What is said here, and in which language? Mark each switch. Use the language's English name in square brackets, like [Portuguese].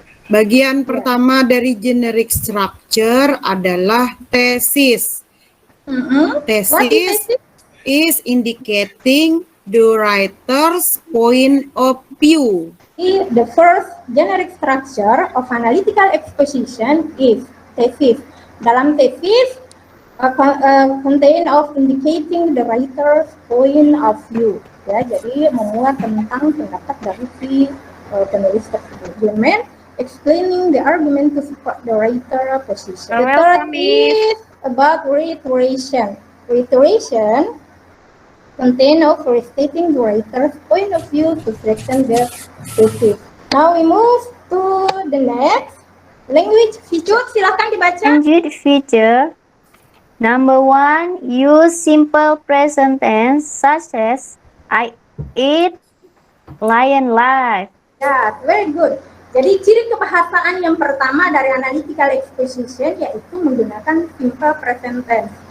[Indonesian] Bagian pertama dari generic structure adalah tesis. [English] What is [Indonesian] Tesis [English] it? is indicating the writer's point of view. The first generic structure of analytical exposition is thesis. [Indonesian] Dalam tesis, [English] contain of indicating the writer's point of view. [Indonesian] Ya, jadi memuat tentang pendapat dari si penulis tersebut. [English] Argument, explaining the argument to support the writer position. The third is about reiteration. Reiteration contain of restating the writer's point of view to strengthen the thesis. Now we move to the next language feature. [Indonesian] Silakan dibaca. [English] Language feature. Number 1, use simple present tense such as I eat, lion live. Ya, very good. [Indonesian] Jadi ciri kebahasaan yang pertama dari analytical exposition yaitu menggunakan simple present tense.